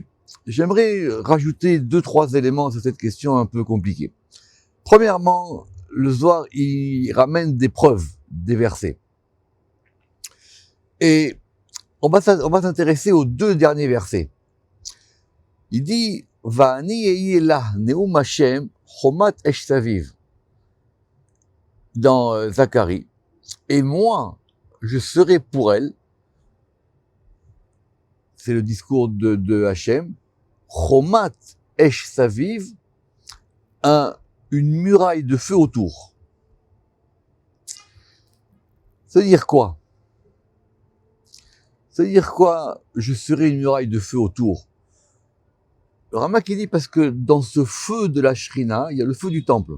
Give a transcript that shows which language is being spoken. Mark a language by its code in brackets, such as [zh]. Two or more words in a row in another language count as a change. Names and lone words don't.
[fr] J'aimerais rajouter 2-3 éléments sur cette question un peu compliquée. Premièrement, le Zohar, il ramène des preuves, des versets. Et on va s'intéresser aux 2 derniers versets. Il dit, [he] ואני אהיה לה נאם השם חומת אש סביב. [fr] Dans Zacharie. Et moi, je serai pour elle, c'est le discours de Hachem, [he] חומת אש סביב, [fr] une muraille de feu autour. Ça veut dire quoi? Ça veut dire quoi, je serai une muraille de feu autour? Le Ramak, il dit parce que dans ce feu de la Shrina, il y a le feu du temple.